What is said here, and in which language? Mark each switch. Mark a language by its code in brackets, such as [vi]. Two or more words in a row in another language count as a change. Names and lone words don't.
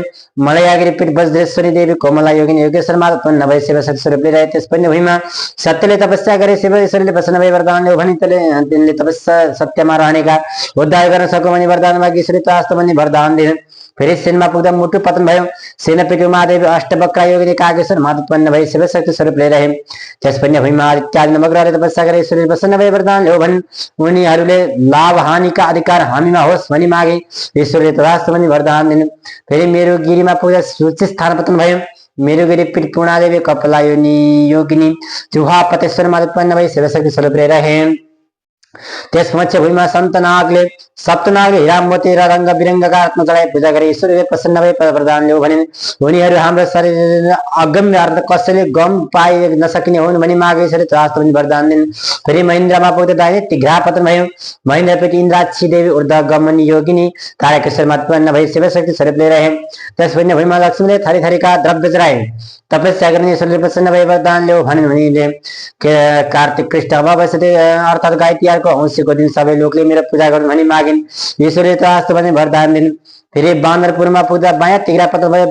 [ne] मलयागिरी पीठ वज्रेश्वरी देवी कोमला योगिनी योगेश्वरमा उत्पन्न भई शिवशक्ति स्वरूपले रहे। त्यस भूमिमा सत्यले तपस्या गरे। शिवश्वरले प्रसन्न भई वरदान ल्याऊ भनी तिनले तपस्या सत्यमा रहनेका उद्धार गर्न सकौँ भनी वरदान मागे। ईश्वरले तथास्तु भनी वरदान दिनु। फेरि सेनमा पुग्दा मुटु पतन भयो। सेनपीठ महादेवी अष्टवक्रा योगिनी कागेश्वर उत्पन्न भई शिवशक्ति स्वरूपले रहे। त्यस भूमिमा इत्यादि नवग्रहले तपस्या गरे। ईश्वरले प्रसन्न भई वरदान ल्याऊ भनी उनीहरूले लाभ हानिका अधिकार हामीमा होस् भनी मागे। ईश्वरले तथास्तु भनी वरदान दिनु। फेरि मेरुगिरीमा पुग्दा सूची स्थान पतन भयो। मेरुगिरी पीठ पूर्णादेवी कपिला योगिनी जुहापतेश्वरमा उत्पन्न भई शिवशक्ति स्वरूपले रहे। त्यस मध्य भूमिमा सप्तनागले हिरामती र रंग बिरंगका रत्न चढाई पूजा गरे। ईश्वरले प्रसन्न भई वरदान ल्याऊ भनिन्। उनीहरू हाम्रो शरीर अगम्य अर्थ कसैले गम पाइ नसकिने हुन् भनी मागे। ईश्वरले तथास्तु भनी वरदान दिन्। फेरि महेन्द्रमा पुग्दा दाहिने तिघ्रा पतन भयो। महेन्द्रपीठ इन्द्राक्षी देवी ऊर्ध्व गमन योगिनी तारकेश्वरमा उत्पन्न भई शिवशक्ति स्वरूपले रहे। त्यस भूमिमा लक्ष्मीले थरी थरीका द्रव्य चढाए तपस्या गर्ने। ईश्वरले प्रसन्न भई वरदान ल्याऊ भनिन्। उनीले कार्तिक कृष्ण अमावस्या अर्थात् गाई तिहारको औँसीको दिन सबै लोकले मेरो पूजा गर्नु भनी मागिन्। ईश्वरले तथास्तु भनी वरदान दिनु। फेरि बानरपुरमा पुग्दा बायाँ तिघ्रा पतन भयो।